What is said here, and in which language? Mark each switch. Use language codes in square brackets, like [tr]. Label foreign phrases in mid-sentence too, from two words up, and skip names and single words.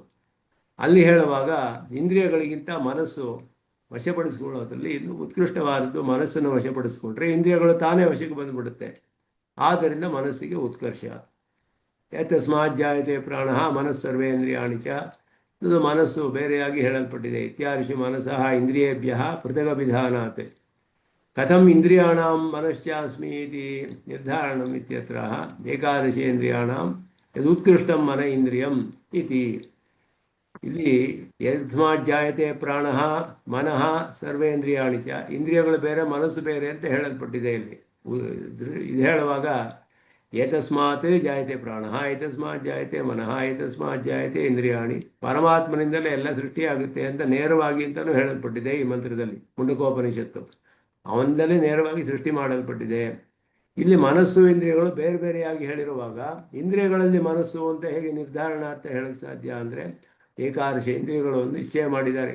[kn] ಅಲ್ಲಿ ಹೇಳುವಾಗ ಇಂದ್ರಿಯಗಳಿಗಿಂತ ಮನಸ್ಸು ವಶಪಡಿಸ್ಕೊಳ್ಳೋದ್ರಲ್ಲಿ ಇನ್ನು ಉತ್ಕೃಷ್ಟವಾದದ್ದು. ಮನಸ್ಸನ್ನು ವಶಪಡಿಸ್ಕೊಂಡ್ರೆ ಇಂದ್ರಿಯಗಳು ತಾನೇ ವಶಕ್ಕೆ ಬಂದುಬಿಡುತ್ತೆ. ಆದ್ದರಿಂದ ಮನಸ್ಸಿಗೆ ಉತ್ಕರ್ಷ. [sa] ಯತಸ್ಮಾತ್ ಜಾಯತೆ ಪ್ರಾಣ ಮನಸ್ಸರ್ವೇಂದ್ರಿಯಾಣಿ ಚ. [kn] ಇದು ಮನಸ್ಸು ಬೇರೆಯಾಗಿ ಹೇಳಲ್ಪಟ್ಟಿದೆ. [sa] ಇತ್ಯಾದಿಷು ಮನಸಃ ಇಂದ್ರಿಯೇಭ್ಯ ಪೃಥಗಭಿಧಾನಾತ್. ಕಥಂ ಇಂದ್ರಿಯಾಣಾಂ ಮನಶ್ಚಾಸ್ಮಿ ಇತಿ ನಿರ್ಧಾರಣಂ ಇತ್ಯತ್ರ ಏಕಾದಶೇಂದ್ರಿಯಾಣಾಂ ಯದುತ್ಕೃಷ್ಟಂ ಮನ ಇಂದ್ರಿಯಂ ಇತಿ. ಇಲ್ಲಿ ಯಸ್ಮಾತ್ ಜಾಯತೆ ಪ್ರಾಣ ಮನಃ ಸರ್ವೇಂದ್ರಿಯಾಣಿ ಚ. [kn] ಇಂದ್ರಿಯಗಳು ಬೇರೆ ಮನಸ್ಸು ಬೇರೆ ಅಂತ ಹೇಳಲ್ಪಟ್ಟಿದೆ. ಇಲ್ಲಿ ಇದು ಹೇಳುವಾಗ [sa] ಏತಸ್ಮಾತ್ ಜಾಯತೆ ಪ್ರಾಣ, ಏತಸ್ಮಾತ್ ಜಾಯತೆ ಮನಃ, ಏತಸ್ಮಾತ್ ಜಾಯತೆ ಇಂದ್ರಿಯಾಣಿ. [kn] ಪರಮಾತ್ಮನಿಂದಲೇ ಎಲ್ಲ ಸೃಷ್ಟಿಯಾಗುತ್ತೆ ಅಂತ ನೇರವಾಗಿ ಅಂತಲೂ ಹೇಳಲ್ಪಟ್ಟಿದೆ ಈ ಮಂತ್ರದಲ್ಲಿ. ಮುಂಡಕೋಪನಿಷತ್ತು ಅವನಿಂದಲೇ ನೇರವಾಗಿ ಸೃಷ್ಟಿ ಮಾಡಲ್ಪಟ್ಟಿದೆ. ಇಲ್ಲಿ ಮನಸ್ಸು ಇಂದ್ರಿಯಗಳು ಬೇರೆ ಬೇರೆಯಾಗಿ ಹೇಳಿರುವಾಗ ಇಂದ್ರಿಯಗಳಲ್ಲಿ ಮನಸ್ಸು ಅಂತ ಹೇಗೆ ನಿರ್ಧಾರಣಾರ್ಥ ಹೇಳಕ್ಕೆ ಸಾಧ್ಯ ಅಂದರೆ, ಏಕಾದಶ ಇಂದ್ರಿಯಗಳು ನಿಶ್ಚಯ ಮಾಡಿದ್ದಾರೆ.